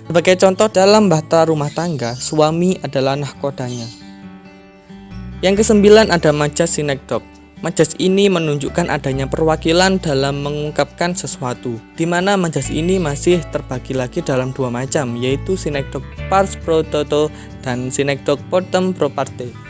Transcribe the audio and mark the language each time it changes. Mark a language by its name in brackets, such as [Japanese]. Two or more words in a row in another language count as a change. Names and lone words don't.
[Indonesian] Sebagai contoh dalam bahasa rumah tangga, suami adalah nahkodanya. Yang kesembilan ada majas sinekdok. Majas ini menunjukkan adanya perwakilan dalam mengungkapkan sesuatu, di mana majas ini masih terbagi lagi dalam dua macam, yaitu sinekdok [Latin] pars pro toto [Indonesian] dan sinekdok [Latin] portem pro parte.